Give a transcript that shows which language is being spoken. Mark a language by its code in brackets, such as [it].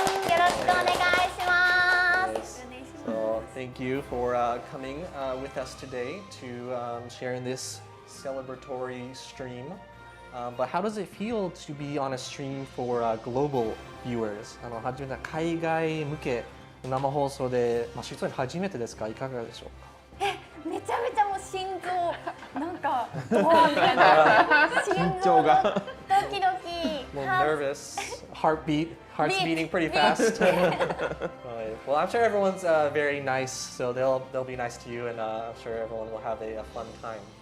[ja] よろしくお願いします。 [en] So thank you for coming with us today to share in this celebratory stream. But how does it feel to be on a stream for global viewers? [ja] 初めて海外向けの生放送で、実は初めてですか？いかがでしょうか？めちゃめちゃもう心臓なんかドーンみたいな心臓がドキドキ [en] nervous heart's beating pretty fast. Well, I'm sure everyone's very nice, so they'll be nice to you, and I'm sure everyone will have a fun time.